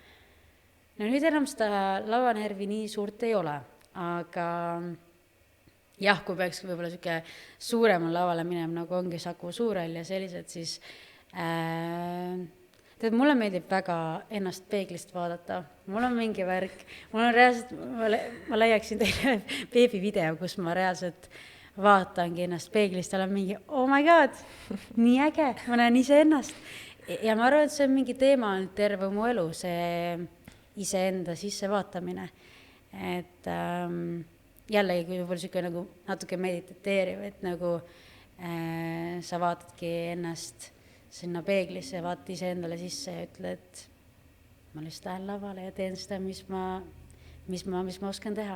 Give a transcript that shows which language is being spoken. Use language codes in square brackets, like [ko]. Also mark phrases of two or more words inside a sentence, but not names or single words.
[et] No nüüd enam seda lavanärvi nii suurt ei ole, aga jah, kui peaks võib-olla sihuke suuremal lavale minema, nagu ongi Saku Suurhall ja sellised, siis tead, mulle meeldib väga ennast peeglist vaadata. Mul on mingi värk, mul on reaalselt, ma leiaksin teile beebivideo, kus ma reaalselt vaatangi ennast peeglist, olen mingi, [en] oh my god, [et] nii äge, ma näen ise ennast. Ja ma arvan, et see on mingi teema on terve mu elu, see iseenda sisse vaatamine. Et jällegi, kui võib-olla sihuke nagu natuke mediteeriv, et nagu sa vaatadki ennast sinna peeglisse ja vaatad ise endale sisse ja ütled, et ma lihtsalt lähen lavale ja teen seda, mis ma oskan teha.